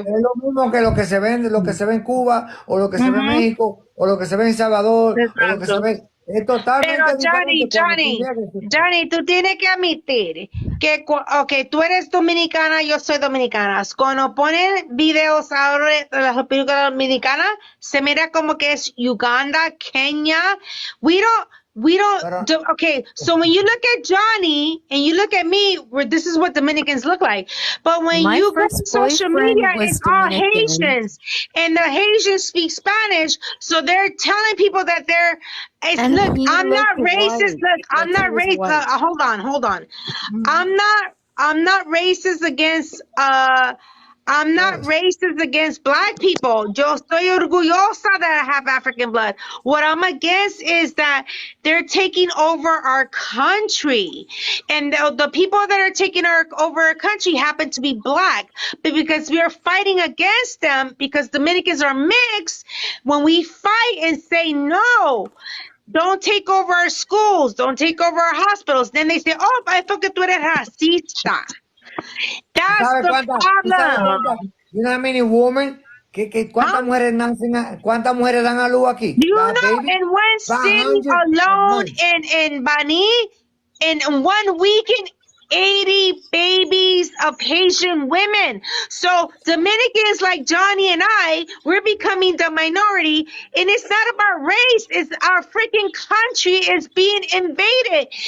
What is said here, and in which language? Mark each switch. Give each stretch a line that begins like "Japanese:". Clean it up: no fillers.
Spanish: Es lo mismo que lo que se ve en Cuba, o lo que se ve en México, o lo que se ve en Salvador, o lo que se ve. Es totalmente Pero Johnny, tú tienes que admitir que tú eres dominicana, yo soy dominicana. Cuando ponen videos ahora de la República Dominicana, se mira como que es Uganda, Kenia.
English: We don't do, okay, so when you look at Johnny and you look at me, this is what Dominicans look like. But when you go to social media, it's all Haitians. And the Haitians speak Spanish, so they're telling people that look, I'm not racist. Look, I'm not racist. Hold on. I'm not racist against I'm not racist against black people.
Spanish: Yo estoy orgullosa
English: that I have African blood. What I'm against is that they're taking over our country. And the people that are taking over our country happen to be black. But because we are fighting against them, because Dominicans are mixed, when we fight and say no, don't take over our schools, don't take over our hospitals, then they say, oh, I feel
Spanish: que tú eres racista.
English: That's
Spanish: ¿Sabe
English: the cuántas? You know how many women?
Spanish: ¿Cuántas mujeres dan a luz aquí?
English: Do you know in one city alone in Bani, in 1 weekend, 80 babies of Haitian women. So Dominicans like Johnny and I, we're becoming the minority, and it's not about race, it's our freaking country is being invaded.